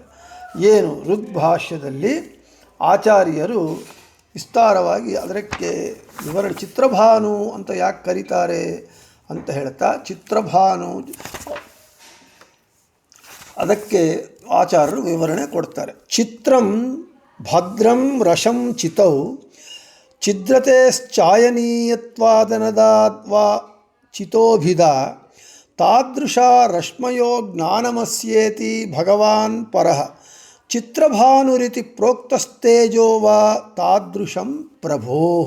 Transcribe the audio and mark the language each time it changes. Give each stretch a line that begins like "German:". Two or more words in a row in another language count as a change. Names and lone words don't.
Kannada: ಏನು ಋಗ್ಭಾಷ್ಯದಲ್ಲಿ ಆಚಾರ್ಯರು ವಿಸ್ತಾರವಾಗಿ ಅದಕ್ಕೆ ವಿವರಣೆ, ಚಿತ್ರಭಾನು ಅಂತ ಯಾಕೆ ಕರೀತಾರೆ ಅಂತ ಹೇಳ್ತಾ ಚಿತ್ರಭಾನು ಅದಕ್ಕೆ ಆಚಾರ್ಯರು ವಿವರಣೆ ಕೊಡ್ತಾರೆ.
Sanskrit: ಚಿತ್ರಂ ಭದ್ರಂ ರಶಂ ಚಿತೌ ಛಿದ್ರತೆಶ್ಚಾಯನೀಯತ್ವಾದನದಾದ್ವಾ ಚಿತೋಭಿದ ತಾದೃಶ ರಶ್ಮಯೋ ಜ್ಞಾನಮಸ್ಯೇತಿ ಭಗವಾನ್ ಪರಃ ಚಿತ್ರಭಾನುರಿತಿ ಪ್ರೋಕ್ತಸ್ತೇಜೋ ವಾ ತಾದೃಶಂ ಪ್ರಭೋಃ.